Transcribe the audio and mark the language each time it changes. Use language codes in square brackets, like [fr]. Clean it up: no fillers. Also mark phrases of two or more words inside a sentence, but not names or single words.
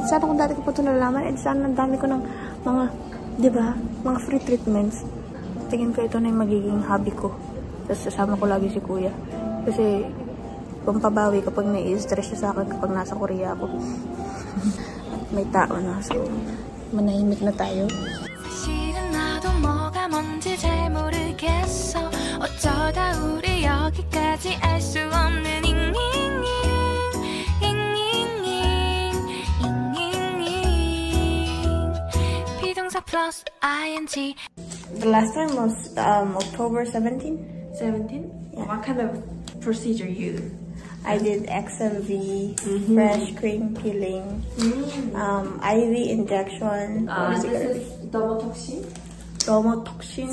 [tl] Sana kung dati ko pa ito nalaman, sana ang dami ko ng mga, diba, mga [en] free treatments. [tl] Tingin ko ito na yung magiging hobby ko. Tapos sasama ko lagi si kuya. Kasi, pampabawi kapag nai-stress siya sa akin kapag nasa Korea ako. At may tao na. So, manahimik na tayo. [ko] 사실은 나도 뭐가 뭔지 잘 모르겠어 어쩌다 우리 여기까지 알 수 없는 비동사 플러스 ing [en] The last time was October 17? 17? Yeah. What kind of procedure you do? I did XLV, fresh cream peeling, IV injection, This is dermatoxin, dermatoxin,